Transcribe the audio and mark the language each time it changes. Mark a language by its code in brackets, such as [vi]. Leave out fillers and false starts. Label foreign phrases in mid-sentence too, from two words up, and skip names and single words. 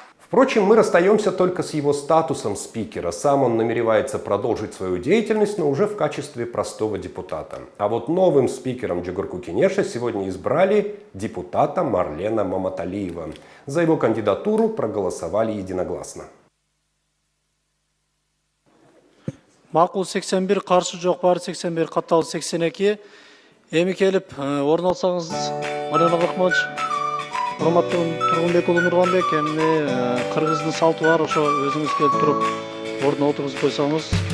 [ru] Впрочем, мы расстаемся только с его статусом спикера. Сам он намеревается продолжить свою деятельность, но уже в качестве простого депутата. А вот новым спикером Джугурку Кенеша сегодня избрали депутата Марлена Маматалиева. За его кандидатуру проголосовали единогласно. [ky] Макул 81, каршы жоқ, бары 81, катталды 82. Эми келип орун алсаңыз, Марьяна Кыркманович, урматтуу Тургунбек уулу Нурганбек, эми кыргыздын салты бар, ошо өзүңүз келип туруп ордуна отургузуп койсоңуз.